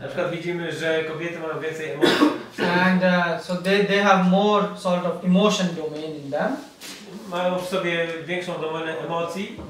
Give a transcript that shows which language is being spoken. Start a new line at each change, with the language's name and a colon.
Polish: Na przykład widzimy, że kobiety mają więcej emocji.
English: And so they have more sort of emotion domain in them.
Polish: mają w sobie większą domenę emocji.